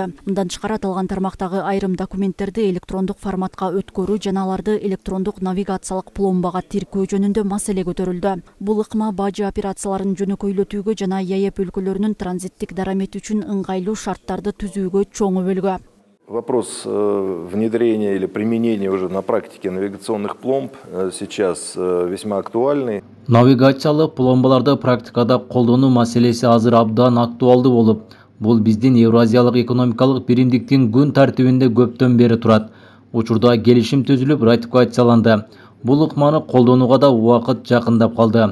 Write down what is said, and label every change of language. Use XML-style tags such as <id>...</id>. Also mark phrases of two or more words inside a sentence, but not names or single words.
<ky>Мындан тышкары аталган тармактагы айрым документтерди электрондук форматка өткөрүү жана аларды электрондук навигациялык пломбага тиркөө жөнүндө маселе көтөрүлдү. Бул ыкма бажы операцияларын жөнөкөйлөтүүгө жана ЯЭП өлкөлөрүнүн транзиттик дарамети үчүн ыңгайлуу шарттарды түзүүгө чоң өбөлгө.</ky> <ru>Вопрос внедрения или применения уже на практике навигационных пломб сейчас весьма актуальный.</ru> <ky>Навигациялык пломбаларды практикада колдонуу маселеси азыр абдан актуалдуу болуп, бул биздин Евразиялык экономикалык биримдиктин күн тартибинде көптөн бери турат. Учурда келишим түзүлүп, ратификацияланды. Бул ыкманы колдонууга да убакыт жакындап калды.</ky>